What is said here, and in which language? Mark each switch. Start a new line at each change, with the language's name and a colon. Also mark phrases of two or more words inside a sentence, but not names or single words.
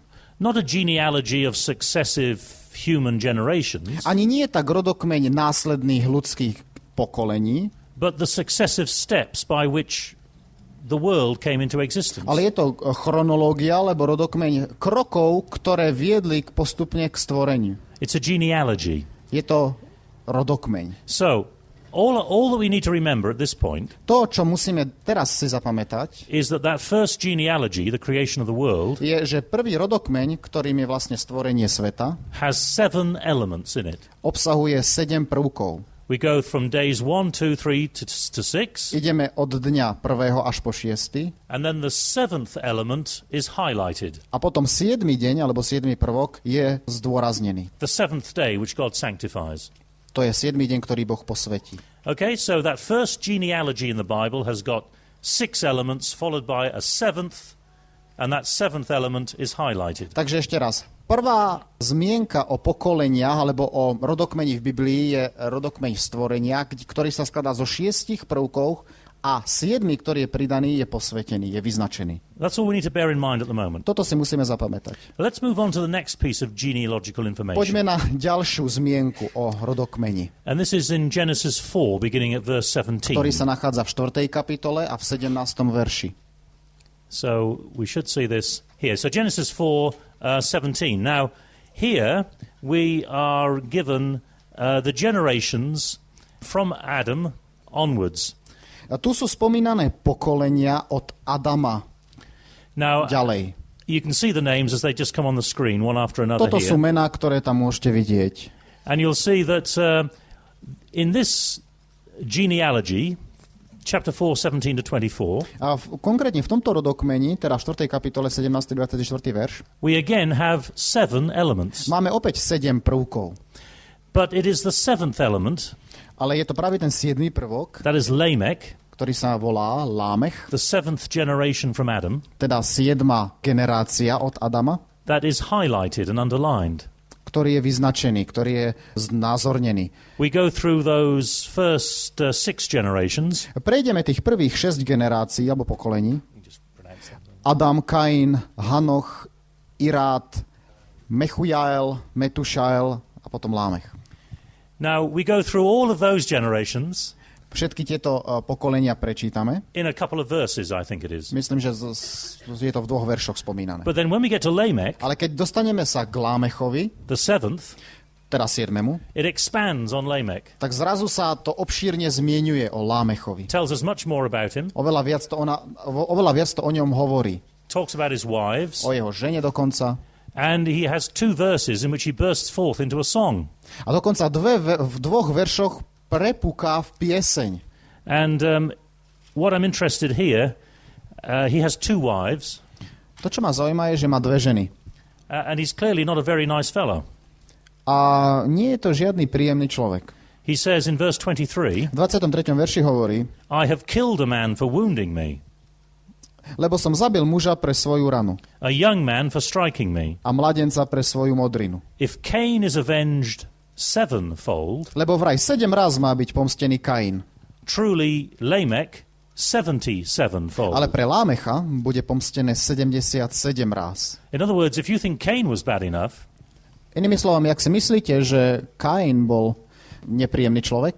English: Not a genealogy of successive human generations,
Slovak: Ani nie je tak rodokmeň následných ľudských pokolení,
English: but the successive steps by which the world came into existence.
Slovak: Ale je to chronológia, alebo rodokmeň krokov, ktoré viedli postupne k stvoreniu.
English: It's a genealogy.
Slovak: Je to rodokmeň.
English: So, all that we need to remember at this point
Slovak: To, čo musíme teraz si zapamätať,
English: is that first genealogy, the creation of the world,
Slovak: je, že prvý rodokmeň, ktorým je vlastne stvorenie sveta,
English: has 7 elements in it.
Slovak: obsahuje 7 prvkov.
English: We go from days 1, 2, 3 to 6,
Slovak: Ideme od dňa 1. až po 6.
English: and then the 7th element is highlighted.
Slovak: A potom 7. deň, alebo 7. prvok, je zdôraznený.
English: The 7th day, which God sanctifies.
Slovak: To je 7. deň, ktorý Boh posvetí.
English: Okay, so that first genealogy in the Bible has got 6 elements, followed by a 7th, and that 7th element is highlighted.
Slovak: Takže ešte raz. Prvá zmienka o pokoleniach alebo o rodokmeni v Biblii je rodokmeň stvorenia, ktorý sa skladá zo 6 prvkov a 7, ktorý je pridaný, je posvetený, je vyznačený.
English: That's all we need to bear in mind at the moment.
Slovak: Toto si musíme zapamätať.
English: Let's move on to the next piece of genealogical information.
Slovak: Poďme na ďalšiu zmienku o rodokmeni,
English: And this is in Genesis 4, beginning at verse 17.
Slovak: ktorý sa nachádza v 4. kapitole a v 17. verši.
English: So we should see this here. So Genesis 4, 17. Now, here we are given the generations from Adam onwards.
Slovak: A tu sú spomínané pokolenia od Adama
English: Now,
Slovak: ďalej.
English: you can see the names as they just come on the screen, one after another
Slovak: Toto sú
English: here.
Slovak: mená, ktoré tam môžete vidieť.
English: And you'll see that in this genealogy, chapter 4, 17 to 24,
Slovak: A konkrétne v tomto rodokmeni, teda v 4. kapitole 17. 24. verš,
English: we again have 7 elements.
Slovak: máme opäť 7 prvkov.
English: But it is the 7th element,
Slovak: Ale je to práve ten 7. prvok,
English: that is Lamech,
Slovak: ktorý sa volá Lámech,
English: the 7th generation from Adam,
Slovak: teda 7. generácia od Adama,
English: that is highlighted and underlined.
Slovak: ktorý je vyznačený, ktorý je znázornený.
English: We go through those first 6 generations.
Slovak: Prejdeme tých prvých 6 generácií alebo pokolení. Adam, Kain, Hanoch, Irát, Mechujael, Metušael a potom Lámech.
English: Now, we go through all of those generations
Slovak: Všetky tieto pokolenia prečítame.
English: in a couple of verses, I think it is.
Slovak: Myslím, že je to v 2 veršoch spomínané.
English: But then when we get to Lamech,
Slovak: Ale keď dostaneme sa k Lámechovi,
English: the 7th,
Slovak: teda 7.,
English: it expands on Lamech.
Slovak: tak zrazu sa to obšírne zmieňuje o Lámechovi.
English: Tells us much more about him.
Slovak: Oveľa viac to o ňom hovorí.
English: Talks about his wives.
Slovak: O jeho žene dokonca.
English: And he has 2 verses in which he bursts forth into a song.
Slovak: A dokonca v 2 veršoch prepúka v pieseň.
English: And what I'm interested here, he has 2 wives.
Slovak: To, čo ma zaujíma, je, že má 2 ženy.
English: And he's clearly not a very nice fellow.
Slovak: A nie je to žiadny príjemný človek.
English: He says in verse 23,
Slovak: V 23. verši hovorí,
English: I have killed a man for wounding me,
Slovak: lebo som zabil muža pre svoju ranu
English: a young man for striking me.
Slovak: a mladenca pre svoju modrinu.
English: If Cain is avenged 7-fold,
Slovak: Lebo vraj 7 raz má byť pomstený Kain.
English: truly Lamech 77-fold.
Slovak: Ale pre Lámecha bude pomstené 77 raz.
English: In other words, if you think Cain was bad enough,
Slovak: Inými slovami, ak si myslíte, že Kain bol nepríjemný človek,